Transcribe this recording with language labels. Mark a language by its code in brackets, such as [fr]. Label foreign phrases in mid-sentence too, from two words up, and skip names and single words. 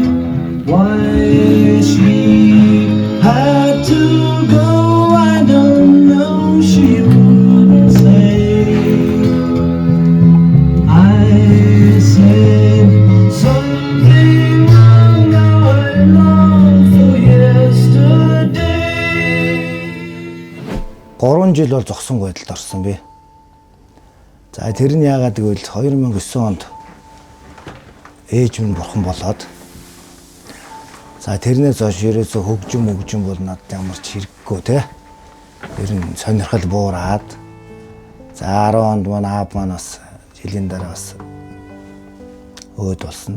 [en] Why she had to go, I don't know. She wouldn't say. I said something wrong. Now I long for yesterday. [mn] 3 жил бол зогсон байдалд орсон би. За тэр нь яагаад гэвэл 2009 онд ээж минь бурхан болоод за тэрнээс хойш ерөөсө хөгжим бол надад ямар ч хэрэггүй те. Ер нь сонирхол буураад за 10 онд манай аав маань бас жилийн дараа бас өөд болсон.